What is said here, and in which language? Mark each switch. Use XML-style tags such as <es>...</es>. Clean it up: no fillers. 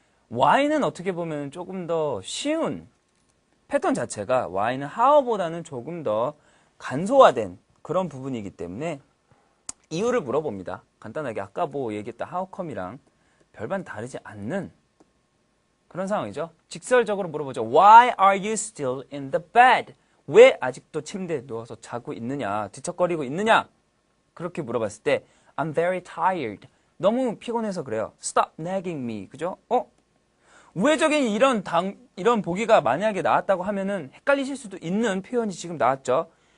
<ko>why는 어떻게 보면 조금 더 쉬운 패턴 자체가 why는 how보다는 조금 더 간소화된 그런 부분이기 때문에 이유를 물어봅니다. 간단하게 아까 뭐 얘기했던 how come이랑 별반 다르지 않는 그런 상황이죠. 직설적으로 물어보죠.</ko> <en>Why are you still in the bed?</en> <ko>왜 아직도 침대에 누워서 자고 있느냐? 뒤척거리고 있느냐? 그렇게 물어봤을 때</ko> <en>I'm very tired.</en> <ko>너무 피곤해서 그래요.</ko> <en>Stop nagging me.</en> <ko>그죠? 우회적인 이런 보기가 만약에 나왔다고 하면은 헷갈리실 수도 있는 표현이 지금 나왔죠.</ko>